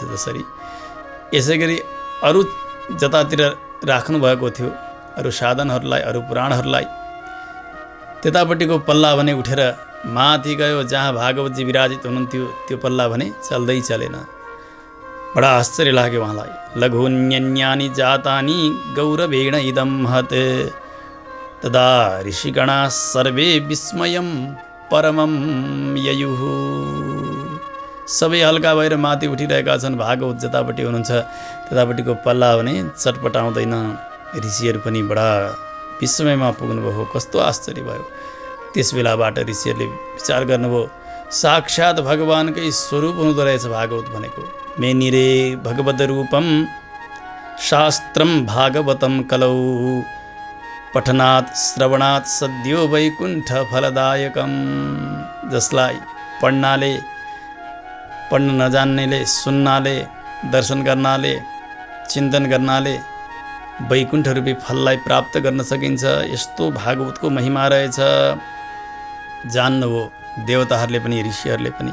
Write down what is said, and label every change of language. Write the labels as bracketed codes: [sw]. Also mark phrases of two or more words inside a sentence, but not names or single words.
[ne] जसरी यसै गरी अरू जतातिर राख्नुभएको थियो अरू साधनहरूलाई, अरू पुराणहरूलाई, त्यतापट्टिको पल्ला भने उठेर माथि गयो। जहाँ भागवतजी विराजित हुनुहुन्थ्यो त्यो पल्ला भने चल्दै चलेन। बडा आश्चर्य लाग्यो उहाँलाई। [sa] लघुन्यन्यानि जातानि गौरवेण इदं महत् तदा ऋषिगणा सर्वे विस्मयं परमं ययुः। [ne] सबै हल्का भएर माथि उठिरहेका छन्। भागवत जतापट्टि हुनुहुन्छ त्यतापट्टिको पल्ला भने चटपटाउँदैन। ऋषिहरू पनि बडा विस्मयमा पुग्नुभयो। कस्तो आश्चर्य भयो। त्यस बेलाबाट ऋषिहरूले विचार गर्नुभयो, साक्षात् भगवानकै स्वरूप हुँदो रहेछ भागवत भनेको। [sa] मेनिरे भगवद रूपम शास्त्रम भागवतम कलौ पठनात् श्रवणात् सद्यो वैकुण्ठ फलदायकम। [ne] जसलाई पढ्नाले, पढ्न नजान्नेले, सुन्नाले, दर्शन गर्नाले, चिन्तन गर्नाले वैकुण्ठ रूपी फललाई प्राप्त गर्न सकिन्छ। यस्तो भागवतको महिमा रहेछ। जान्नुभयो देवताहरूले पनि ऋषिहरूले पनि।